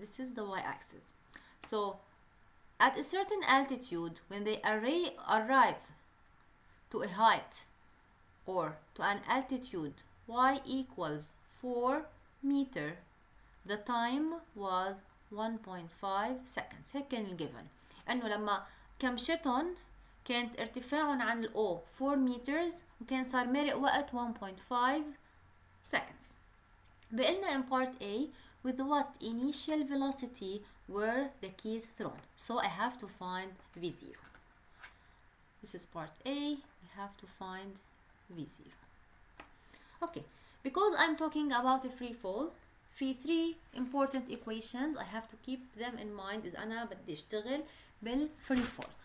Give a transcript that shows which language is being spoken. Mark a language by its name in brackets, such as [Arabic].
[English] This is the y-axis. So at a certain altitude, when they arrive to a height or to an altitude y equals 4 meter, the time was 1.5 seconds. [Arabic] هيك كان الجيفن انه لما كمشتهم كانت ارتفاعهم عن الأو 4 meters وكان صار مرق وقت 1.5 seconds. بقلنا [English] in part A, with what initial velocity were the keys thrown? So I have to find V0. This is part A, we have to find V0. Okay, because I'm talking about a free fall, في 3 important equations I have to keep them in mind [Arabic] إذا أنا بدي أشتغل بالفري [English] fall.